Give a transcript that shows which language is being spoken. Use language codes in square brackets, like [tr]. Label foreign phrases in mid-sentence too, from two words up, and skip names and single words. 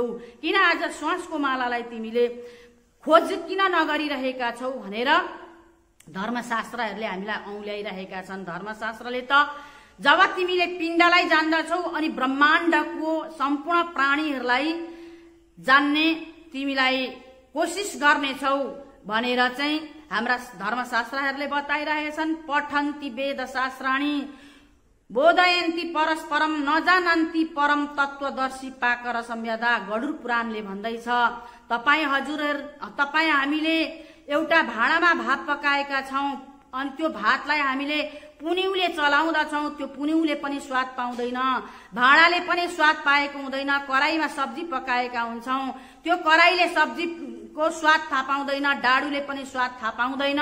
[ne] किन आज श्वासको मालालाई तिमीले खोज किन नगरिरहेका छौ भनेर धर्मशास्त्रहरूले हामीलाई औल्याइरहेका छन्। धर्मशास्त्रले त जब तिमीले पिण्डलाई जान्दछौ अनि ब्रह्माण्डको सम्पूर्ण प्राणीहरूलाई जान्ने तिमीलाई कोसिस गर्नेछौ भनेर चाहिँ हाम्रा धर्मशास्त्रहरूले बताइरहेछन्। [sa] पठन्ति वेद शास्त्राणि बोधयन्ति परस्परम नजानन्ति परम तत्वदर्शी पाकर संयदा। [ne] गरुड पुराणले भन्दैछ, तपाईँ हामीले एउटा भाँडामा भात पकाएका छौं अनि त्यो भातलाई हामीले पुनिउले चलाउँदछौं, त्यो पुनिउले पनि स्वाद पाउँदैन, भाँडाले पनि स्वाद पाएको हुँदैन। कराईमा सब्जी पकाएका हुन्छौं, त्यो कराईले सब्जीको स्वाद थाहा पाउँदैन, डाडुले पनि स्वाद थाहा पाउँदैन।